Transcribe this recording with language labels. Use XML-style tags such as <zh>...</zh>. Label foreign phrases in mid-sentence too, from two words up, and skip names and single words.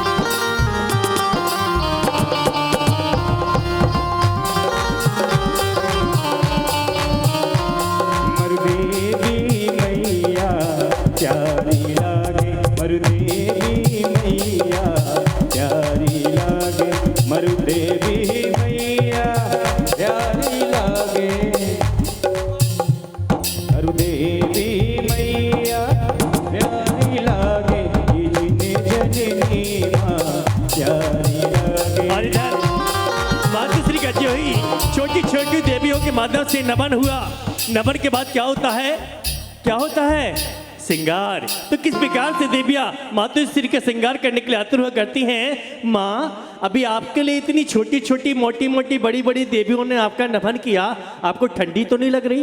<hi>मरुदेवी मैया प्यारी लागे मरुदेवी मैया प्यारी लागे मरुदेवी मैया प्यारी लागे मरुदेवी मैया प्यारी लागे जननी माँ प्यारी लागे। और इधर मातृश्री का जो ही छोटी छोटी देवियों के माध्यम से नमन हुआ नमन के बाद क्या होता है श्रृंगार। तो किस प्रकार से देवियां मातृश्री का श्रृंगार करने के लिए आतुर हुआ करती हैं। माँ अभी आपके लिए इतनी छोटी छोटी मोटी मोटी बड़ी बड़ी देवियों ने आपका नमन किया आपको ठंडी तो नहीं लग रही।</hi>